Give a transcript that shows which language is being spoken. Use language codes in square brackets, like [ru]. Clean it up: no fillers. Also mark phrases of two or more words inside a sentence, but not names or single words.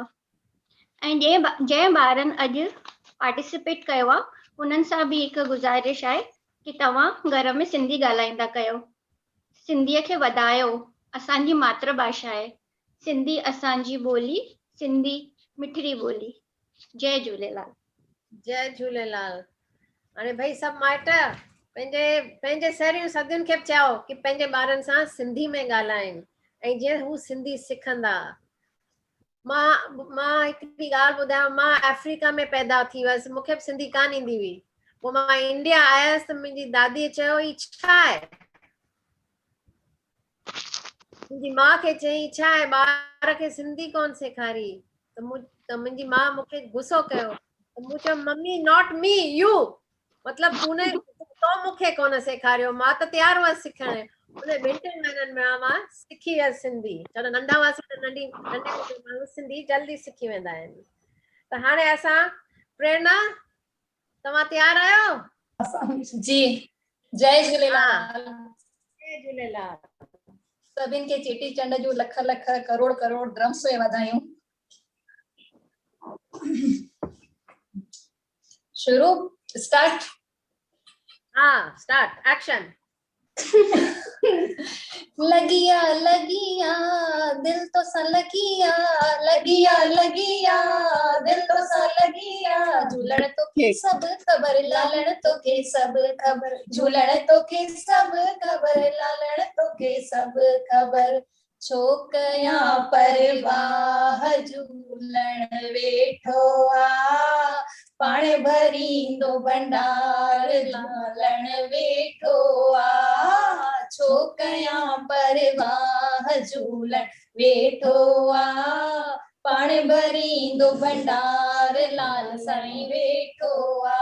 [sd] ऐं जंहिं ॿारनि अॼु पार्टिसिपेट कयो आहे उन्हनि सां बि हिकु गुज़ारिश आहे कि तव्हां घर में सिंधी ॻाल्हाईंदा कयो, सिंधीअ खे वधायो। असांजी मातृभाषा आहे सिंधी, असांजी ॿोली सिंधी मिठड़ी ॿोली। जय झूलेलाल। जय झूलेलाल। हाणे भाई सभु माइट पंहिंजे साहेड़ियूं सभिनि खे चयो कि पंहिंजे ॿारनि सां सिंधी में ॻाल्हाइनि ऐं जीअं हू सिंधी सिखंदा। मां हिकिड़ी ॻाल्हि ॿुधायां, मां अफ्रीका में पैदा थी हुअसि, मूंखे बि सिंधी कान ईंदी हुई। पोइ मां इंडिया आयसि त मुंहिंजी दादीअ चयो ही छा आहे, मुंहिंजी माउ खे चई छा आहे, ॿार खे सिंधी कोन सेखारी। त मुंहिंजी माउ मूंखे गुस्सो कयो। मूं चयो मम्मी [en] not me, you, [sd] मतलब तो मूंखे कोन सेखारियो, मां त तयार हुअसि सिखण। उन 2 महीननि में मां सिखी वियसि सिंधी। छो त नंढा हुआसीं त नंढे माण्हू सिंधी जल्दी सिखी वेंदा आहिनि। त हाणे असां प्रेरणा, तव्हां तयार आहियो? जी, जय झूलेलाल। जय झूलेलाल। सभिनि खे चेटी चंड जूं लख लख करोड़ करोड़ ड्रम्स में वाधायूं। शुरू, स्टार्ट। [en] हाँ, start, action. [sd] लगिया लगिया दिल तो सा लगिया, लगिया लगिया दिल तो सा लगिया, झूलण तो के सब खबर, लालण तो के सब खबर, झूलण तो के सब खबर, लालण तो के सब खबर। छोकया परवाह झूलण वेठो आ, पाण भरींदो भंडार लालण वेठो आ। छोकया परवाह झूलण वेठो आ, पाण भरींदो भंडार लाल साईं वेठो आ।